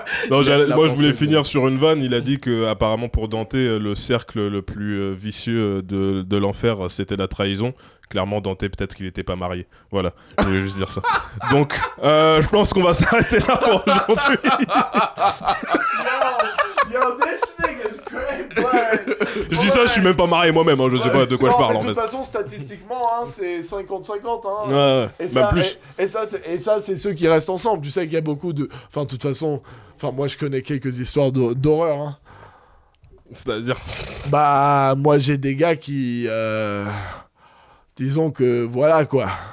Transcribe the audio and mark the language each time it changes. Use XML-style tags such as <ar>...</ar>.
<fr>Non, moi, je voulais finir sur une vanne. Il a dit que apparemment pour Dante, le cercle le plus vicieux de l'enfer, c'était la trahison. Clairement, Dante, peut-être qu'il n'était pas marié. Voilà, je voulais juste dire ça. Donc, je pense qu'on va s'arrêter là pour aujourd'hui.</fr> <en>Yo, this nigga's great, boy.</en> <fr>Je dis ça, je suis même pas marié moi-même. Je sais pas de quoi je parle en fait. De toute façon, statistiquement, c'est 50-50. Ouais, même plus. Et ça, c'est ceux qui restent ensemble. Tu sais qu'il y a beaucoup de... Enfin, de toute façon, moi, je connais quelques histoires d'horreur. Hein. C'est-à-dire... Bah, moi, j'ai des gars qui... Disons que, voilà, quoi.</fr>